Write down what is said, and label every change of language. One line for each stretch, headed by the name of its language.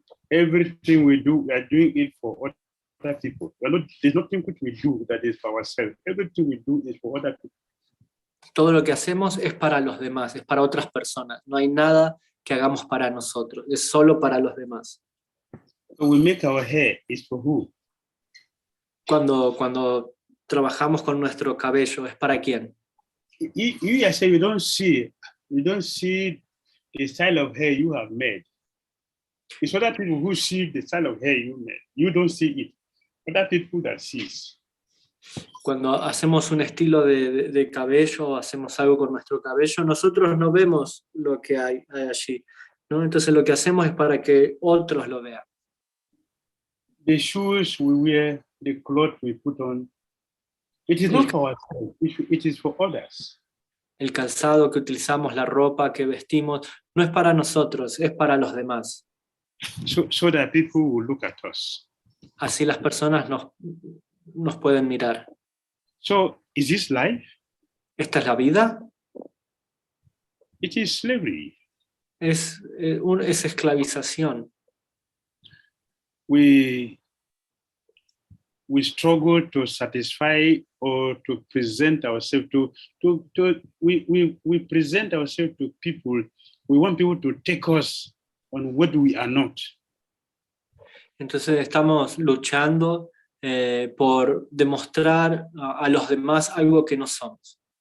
English: Everything we do, we are doing it for other people. There's nothing which we do that is for ourselves. Everything we do is for other people.
Spanish: Todo lo que hacemos es para los demás, es para otras personas. No hay nada que hagamos para nosotros, es solo para los demás.
English: So we make our hair, is for who?
Spanish: Cuando trabajamos con nuestro cabello, ¿es para quién?
English: You yourself, you don't see the style of hair you have made. It's other people who see the style of hair you made. You don't see it. Other people that sees.
Spanish: Cuando hacemos un estilo de cabello, hacemos algo con nuestro cabello, nosotros no vemos lo que hay allí, ¿no? Entonces lo que hacemos es para que otros lo vean.
English: The shoes we wear, the clothes we put on, it is not for ourselves, it is for others.
Spanish: El calzado que utilizamos, la ropa que vestimos, no es para nosotros, es para los demás.
English: So that people will look at us.
Spanish: Así las personas nos pueden mirar.
English: So is this life?
Spanish: ¿Esta es la vida?
English: It is slavery.
Spanish: Es esclavización.
English: We struggle to satisfy or to present ourselves we present ourselves to people. We want people to take us on what we are not.
Spanish: Entonces estamos luchando por demostrar a los demás algo que no somos.